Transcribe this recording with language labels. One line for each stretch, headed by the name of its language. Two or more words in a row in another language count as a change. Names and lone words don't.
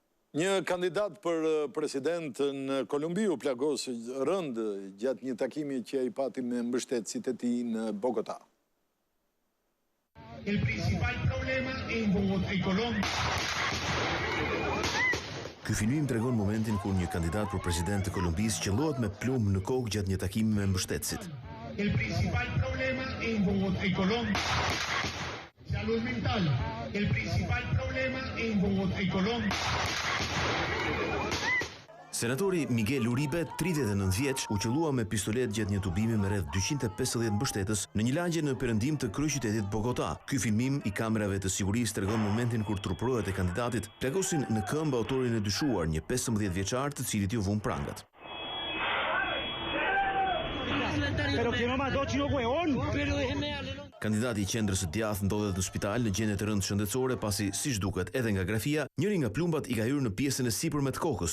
Albanian: Një kandidat për president në Kolumbi u plagos rënd gjatë një takimi që ai pati me mbështetësit e tij në Bogota.
Spanish: El principal problema en Colombia.
Albanian: Ky filmim tregon momentin kur një kandidat për president të Kolumbisë qellohet me plumb në kokë gjatë një takimi me mbështetësit.
Spanish: El principal problema en Colombia. Salud mental. El principal problema en Colombia.
Albanian: Senatori Miguel Uribe, 39 vjeç, u qellua me pistolet gjatë një tubimi me rreth 250 mbështetës në një lagje në perëndim të kryeqytetit Bogota. Ky filmim i kamerave të sigurisë tregon momentin kur trupërohet e kandidatit plagosin në këmbë autorin e dyshuar, një 15 vjeçar të cilit ju vun prangat. Kandidati i qendrës së djathtë ndodhet në spital në gjendje të rëndë shëndetësore pasi, siç duket edhe nga grafia, njëri nga plumbat i ka hyrë në pjesën e sipërme të kokës.